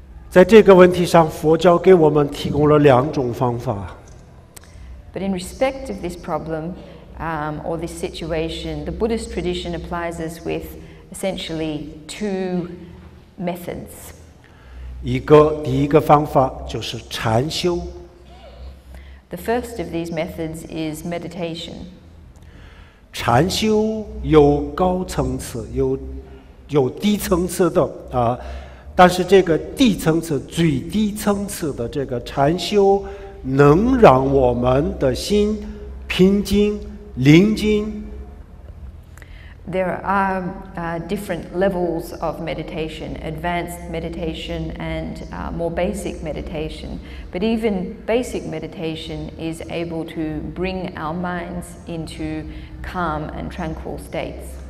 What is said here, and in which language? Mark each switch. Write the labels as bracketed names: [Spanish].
[Chinese] 在这个问题上，佛教给我们提供了2种方法。 [English] But in respect of this problem or this situation, the Buddhist tradition applies us with essentially 2 methods. [Chinese] 第一个方法就是禅修。 [English] The first of these methods is meditation. [Chinese] 禅修有高层次，有低层次的但是这个低层次、最低层次的这个禅修，能让我们的心平静、宁静。 [English] There are different levels of meditation, advanced meditation and more basic meditation. But even basic meditation is able to bring our minds into calm and tranquil states.